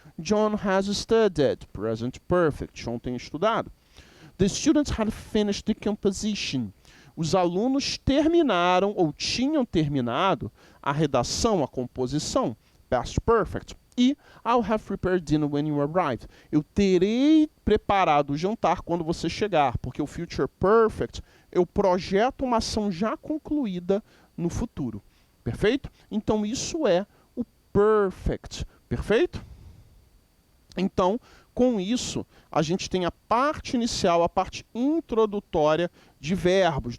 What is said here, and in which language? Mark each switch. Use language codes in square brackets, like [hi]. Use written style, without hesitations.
[en] John has studied, [pt] present perfect. John tem estudado. [en] The students had finished the composition. [pt] Os alunos terminaram ou tinham terminado a redação, a composição, past perfect. [en] E I'll have prepared dinner when you arrive. [pt] Eu terei preparado o jantar quando você chegar, porque o future perfect, eu projeto uma ação já concluída no futuro. Perfeito? Então isso é o perfect. Perfeito? Então, com isso, a gente tem a parte inicial, a parte introdutória de verbos.